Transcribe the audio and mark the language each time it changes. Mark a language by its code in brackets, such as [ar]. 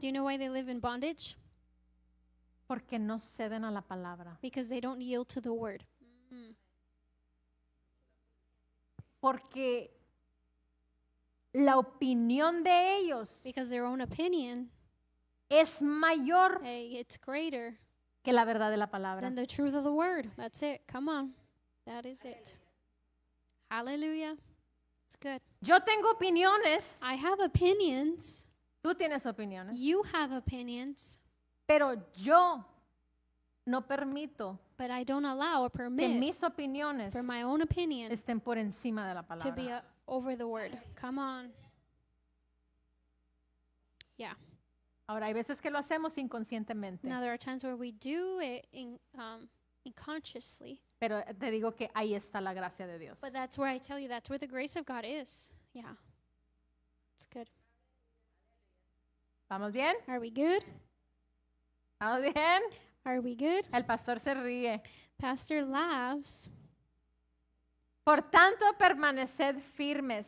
[en] Do you know why they live in bondage? [es] Porque no ceden a la palabra. [en] Because they don't yield to the word. [es] Porque la opinión de ellos [en] Because their own opinion, [es] es mayor [en] hey, it's greater [es] que la verdad de la palabra. [en] than the truth of the word. That's it. Come on. That is it. Hallelujah. It's good. [es] Yo tengo opiniones, [en] I have opinions. [es] tú tienes opiniones, [en] You have opinions. [es] pero yo no permito [en] But I don't allow or [es] que [en] permit [es] mis opiniones [en] for my own opinion [es] estén por encima de la [en] to be [es] palabra. [en] over the word. Come on. Yeah. [es] Ahora, hay veces que lo hacemos inconscientemente, [en] Now, there are times where we do it unconsciously. [es] pero te digo que ahí está la gracia de Dios. [en] But that's where I tell you, that's where the grace of God is. Yeah. It's good. [es] ¿Vamos bien? [en] Are we good? [es] ¿Vamos bien? [en] Are we good? [es] El pastor se ríe. [en] Pastor laughs. [es] Por tanto, permaneced firmes